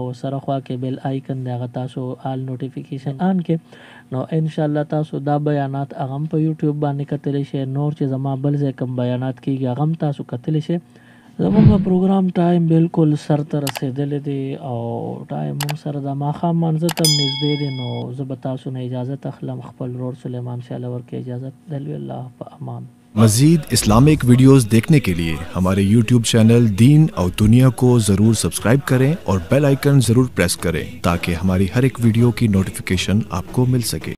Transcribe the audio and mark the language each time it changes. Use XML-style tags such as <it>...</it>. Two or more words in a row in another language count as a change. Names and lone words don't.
<ps>سره خوا کې</ps> <en>bell icon</en> <ps>دغه تاسو</ps> <en>all notification on</en> <ps>کې نو</ps> <ar>ان شاء الله</ar> <ps>تاسو دا بیانات اغم په یوټیوب باندې کتل شي نور چې زما بل ځای کوم بیانات کیږي اغم تاسو کتل شي زموږ</ps> <en>program time</en> <ps>بالکل سر ته رسیدلی دی او ټایم موږ سره د ماښام منځه ته نږدې دی نو زه به تاسو نه اجازت اخلم خپل ورور سلیمان شاه لور کې اجازت دلوي الله په امان</ps> <ur>مزید اسلامک ویڈیوز دیکھنے کے لیے ہمارے YouTube چینل دین اور دنیا کو ضرور سبسکرائب کریں اور</ur> <en>bell icon</en> <ur>ضرور پریس کریں تاکہ ہماری ہر ایک ویڈیو کی نوٹیفیکیشن آپ کو مل سکے.</ur>